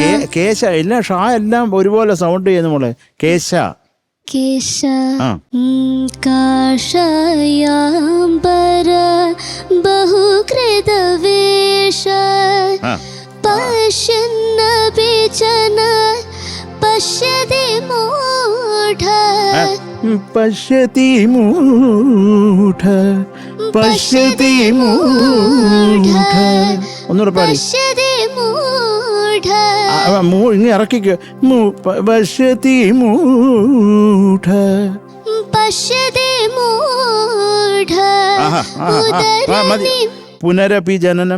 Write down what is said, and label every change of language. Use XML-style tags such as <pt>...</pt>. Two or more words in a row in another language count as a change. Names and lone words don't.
<ml>കേശ ഇല്ല, ഷാ എല്ലാം ഒരുപോലെ സൗണ്ട് ചെയ്യുന്നു മോളെ. കേശ</ml> <sa>കേശ കാഷായാംബര ബഹുകൃതവേഷ പശ്യന്ന ബിജന പശ്യതി മൂഢ പശ്യതി മൂഢ പശ്യതി മൂഢ.</sa> <ml>ഒന്നുകൂടെ പാടി.</ml> <sa>പശ്യതി മൂഢ</sa> <ml>ഇങ്ങനെ ഇറക്കിക്കോ.</ml> <sa>പശ്യതി മൂഢ പശ്യതി മൂഢ മതി. പുനരപി ജനനം</sa>